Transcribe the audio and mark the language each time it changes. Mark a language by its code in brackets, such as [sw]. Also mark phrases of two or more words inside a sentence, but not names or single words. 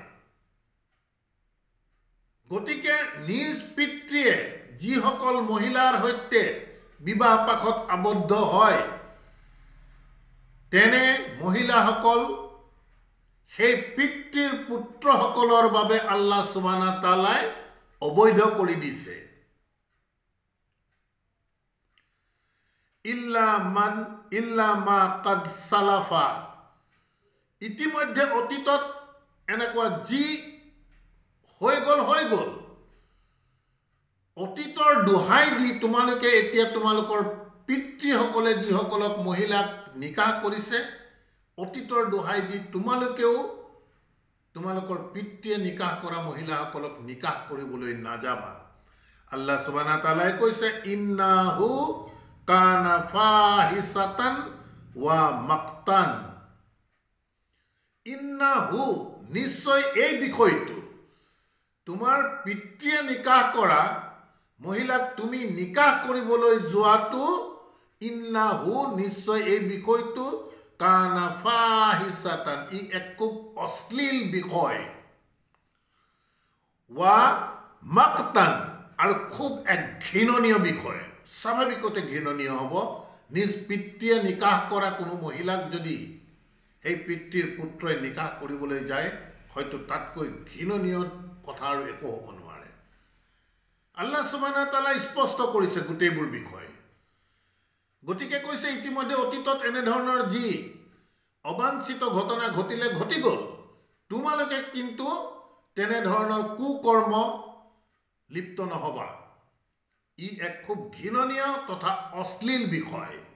[as] গতিকে নিজ পিতৃয়ে যিসকল মহিলাৰ সৈতে বিবাহ পাশত আবদ্ধ হয়, তেনে মহিলাসকল সেই পিতৃৰ পুত্ৰসকলৰ বাবে [ar] الله سبحانه وتعالى [as] অবৈধ কৰি দিছে। [ar] إلا ما قد سلف, [as] ইতিমধ্যে অতীতত এনেকুৱা যি হৈ গ'ল হৈ গ'ল। অতীতৰ দোহাই দি তোমালোকে এতিয়া তোমালোকৰ পিতৃসকলে যিসকলক মহিলাক নিকাহ কৰিছে, অতীতৰ দোহাই দি তোমালোকেও তোমালোকৰ পিতৃয়ে নিকাহ কৰা মহিলাসকলক নিকাহ কৰিবলৈ নাযাবা। [ar] الله سبحانه وتعالى কৈছে إنه كان فاحشة ومقتا. [as] ইন্নাহু নিশ্চয় এই বিষয়টো, তোমাৰ পিতৃয়ে নিকাহ কৰা মহিলাক তুমি নিকাহ কৰিবলৈ যোৱাটো, ইন্নাহু নিশ্চয় এই বিষয়টো [ar] كان فاحشة, [as] ই এক খুব অশ্লীল বিষয়, [ar] ومقتا [as] আৰু খুব এক ঘৃণনীয় বিষয়। স্বাভাৱিকতে ঘৃণনীয় হ'ব। নিজ পিতৃয়ে নিকাহ কৰা কোনো মহিলাক যদি সেই পিতৃৰ পুত্ৰই নিকাহ কৰিবলৈ যায়, হয়তো তাতকৈ ঘৃণনীয় কথা আৰু একো হ'ব নোৱাৰে। [ar] الله سبحانه وتعالى [as] স্পষ্ট কৰিছে গোটেইবোৰ বিষয়। গতিকে কৈছে ইতিমধ্যে অতীতত এনেধৰণৰ যি অবাঞ্ছিত ঘটনা ঘটিলে ঘটি গ'ল, তোমালোকে কিন্তু তেনেধৰণৰ কুকৰ্ম লিপ্ত নহবা। ই এক খুব ঘৃণনীয় তথা অশ্লীল বিষয়।